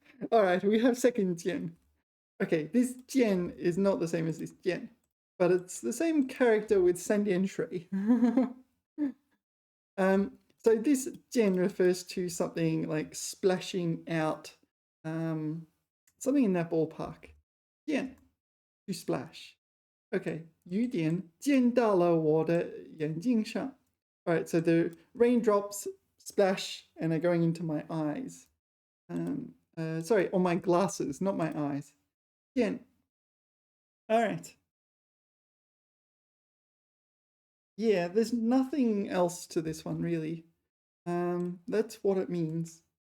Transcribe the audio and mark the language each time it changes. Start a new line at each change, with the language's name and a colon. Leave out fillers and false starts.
English: All right, we have second 贱. Okay, this 贱is not the same as this 贱, but it's the same character with 三点水. So this 贱 refers to something like splashing out, something in that ballpark. 溅, to splash.
Chinese: Okay, 雨点溅到了我的眼睛上.
English: All right, so the raindrops splash and are going into my eyes. Sorry, on my glasses, not my eyes. 溅.All right. Yeah, there's nothing else to this one, really. That's what it means.